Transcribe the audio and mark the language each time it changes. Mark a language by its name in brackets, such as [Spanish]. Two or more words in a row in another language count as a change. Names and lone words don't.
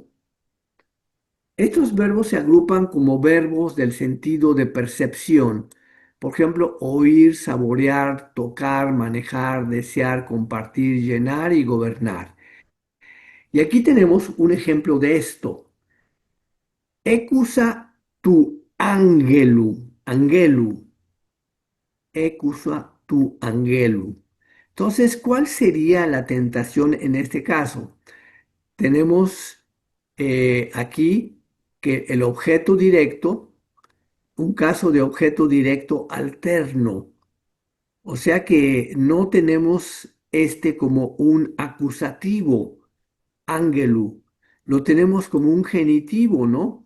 [Spanish] Estos verbos se agrupan como verbos del sentido de percepción. Por ejemplo, oír, saborear, tocar, manejar, desear, compartir, llenar y gobernar. Y aquí tenemos un ejemplo de esto. [Greek] Ἤκουσα τοῦ ἀγγέλου, ἀγγέλου, ἤκουσα τοῦ ἀγγέλου. [Spanish] Entonces, ¿cuál sería la tentación en este caso? Tenemos aquí que el objeto directo, un caso de objeto directo alterno, o sea que no tenemos este como un acusativo, ángelu, lo tenemos como un genitivo, ¿no?